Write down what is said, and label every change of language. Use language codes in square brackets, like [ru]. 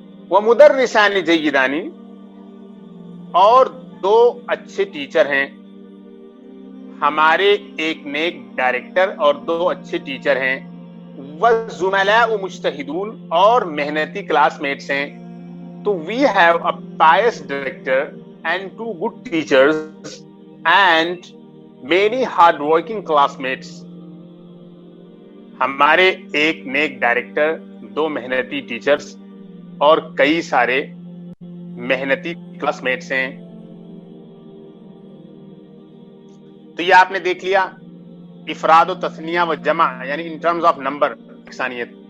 [ar] ومدرسان جیدان، [ur] اور 2 اچھے ٹیچر ہیں. ہمارے ایک نیک ڈائریکٹر اور 2 اچھے ٹیچر ہیں. [ar] والزملاء مجتہدون، [ur] اور محنتی کلاس میٹس ہیں. [en] تو we have a pious director and 2 good teachers and many hard working classmates. [ur] ہمارے ایک نیک ڈائریکٹر، 2 محنتی ٹیچرز اور کئی سارے محنتی کلاس میٹس ہیں. تو یہ آپ نے دیکھ لیا افراد و تثنیہ و جمع، یعنی ان ٹرمز آف نمبر یکسانیت.